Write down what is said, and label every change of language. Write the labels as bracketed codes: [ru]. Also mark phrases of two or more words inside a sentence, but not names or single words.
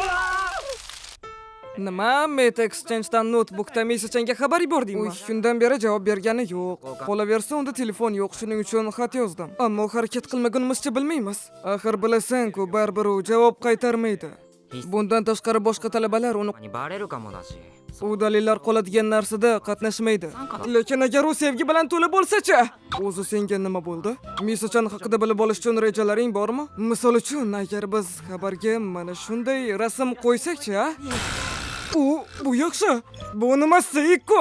[uz] Nima? Mate Exchange'dan notebookda Misachanga xabar yubordingmi? 3 kundan beri javob bergani yo'q. Qolaversa, unda telefon yo'q, shuning uchun xat yozdim. Ammo harakat qilmagunimizcha bilmaymiz. Axir bilasan-ku, baribir u javob qaytarmaydi. Bundan tashqari boshqa talabalar uni [ja] にバレるかもだし [uz] u dalillar qoladigan narsada qatnashmaydi. Lekin agar u sevgi bilan to'la bo'lsa-chi? O'zi senga nima bo'ldi? Misachan haqida bilib olish uchun rejalaring bormi? Misol uchun, agar biz xabarga mana shunday rasm qo'ysak-chi, ha? Bu yaxshi. Bu nimasi ikkon?